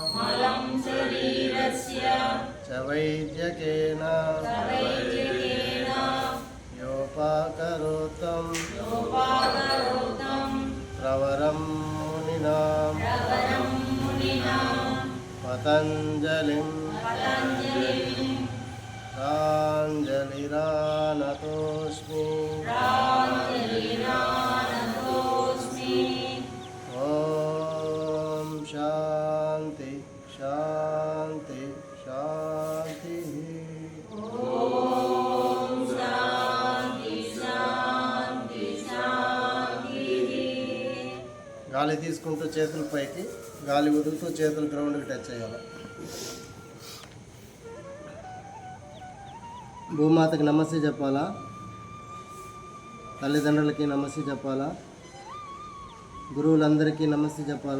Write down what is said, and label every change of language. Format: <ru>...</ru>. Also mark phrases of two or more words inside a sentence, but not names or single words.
<sa>च वैद्यकेन योपाकरोतं प्रवरं मुनिनां पतञ्जलिं प्राञ्जलिरानतोऽस्मि। ॐ शान्ति शान्ति शान्तिः।</sa> <te>గాలి తీసుకుంటూ చేతులు పైకి, గాలి వదులుతూ చేతులు</te> <en>groundకి touch</en> <te>చేయాలి. భూమాతకి నమస్తే చెప్పాలా, తల్లిదండ్రులకి నమస్తే చెప్పాలా, గురువులందరికీ నమస్తే చెప్పాలా.</te>